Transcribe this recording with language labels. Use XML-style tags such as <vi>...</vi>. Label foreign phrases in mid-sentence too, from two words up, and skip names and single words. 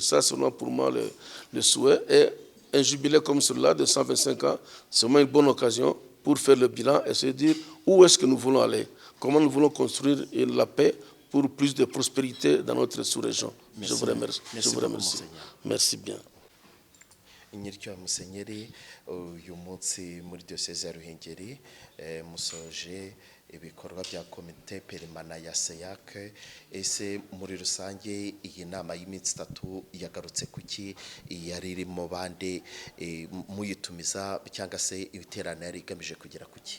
<fr>Ça, c'est vraiment pour moi le souhait. Et un jubilé comme celui-là de 125 ans, c'est vraiment une bonne occasion pour faire le bilan et se dire où est-ce que nous voulons aller, comment nous voulons construire la paix pour plus de prospérité dans notre sous-région. Je vous remercie. Merci Je vous remercie. beaucoup, Merci bien.</fr> <rw>Inyiryo Musenyeri uyu munsi muri diocese ya Ruhengeri musoje ibikorwa bya komite perimana ya SEAC. Ese muri rusange iyi nama y'iminsi 3 yagarutse kuki, yari irimo bande, muyitumiza cyangwa se ibiterane yari igamije kugira kuki?</rw>